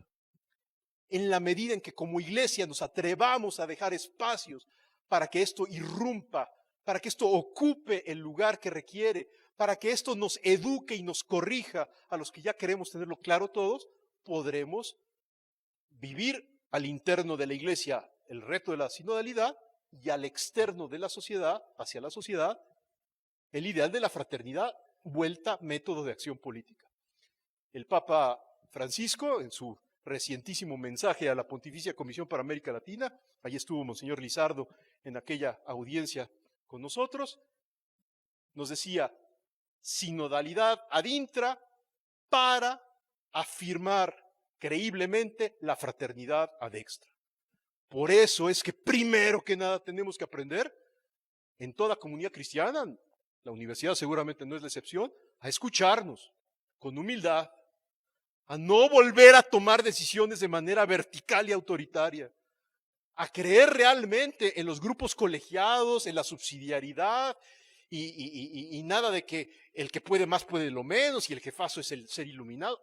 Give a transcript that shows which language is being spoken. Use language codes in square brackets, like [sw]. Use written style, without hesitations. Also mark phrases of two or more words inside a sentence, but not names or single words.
[es] En la medida en que como iglesia nos atrevamos a dejar espacios para que esto irrumpa, para que esto ocupe el lugar que requiere, para que esto nos eduque y nos corrija a los que ya queremos tenerlo claro todos, podremos vivir al interno de la iglesia el reto de la sinodalidad y al externo de la sociedad, hacia la sociedad, el ideal de la fraternidad vuelta método de acción política. El Papa Francisco, en su recientísimo mensaje a la Pontificia Comisión para América Latina, allí estuvo Monseñor Lizardo en aquella audiencia con nosotros, nos decía, sinodalidad [la] ad intra [es] para afirmar creíblemente la fraternidad [la] ad extra. [es] Por eso es que primero que nada tenemos que aprender en toda comunidad cristiana, la universidad seguramente no es la excepción, a escucharnos con humildad, a no volver a tomar decisiones de manera vertical y autoritaria, a creer realmente en los grupos colegiados, en la subsidiariedad y nada de que el que puede más puede lo menos y el jefazo es el ser iluminado.